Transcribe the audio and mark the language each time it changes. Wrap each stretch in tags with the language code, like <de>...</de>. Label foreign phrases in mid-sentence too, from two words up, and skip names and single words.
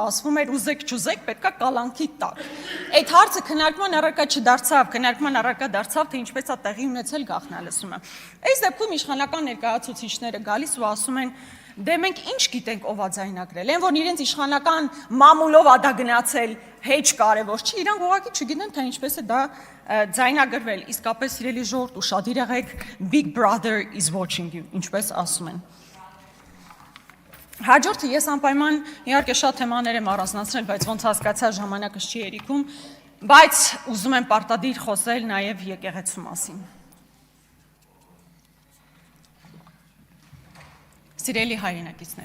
<hy>ասվում էր ուզեք չուզեք պետքա կալանքի տակ։ Այդ հարցը քննարկման առարկա չդարձավ, քննարկման առարկա դարձավ, թե ինչպես է տեղի ունեցել գաղտնալսումը։ Այս դեպքում իշխանական ներկայացուցիչները գալիս ու ասում են դե մենք ինչ գիտենք ով է ձայնագրել, այն որ իրենց իշխանական մամուլով ա դա գնացել, հեչ կարևոր չի, իրանք ուղղակի չգիտեն թե ինչպես է դա ձայնագրվել, իսկապես սիրելի ժողովուրդ ուշադիր եղեք,</hy> <en>Big Brother is watching you,</en> <hy>ինչպես ասում են։ Հաջորդը ես անպայման իհարկե շատ թեմաներ եմ առանձնացրել, բայց ոնց հասկացա ժամանակս չի երիքում, բայց ուզում եմ պարտադիր խոսել նաև եկեղեցու մասին։ Սիրելի հայրենակիցներ,</hy>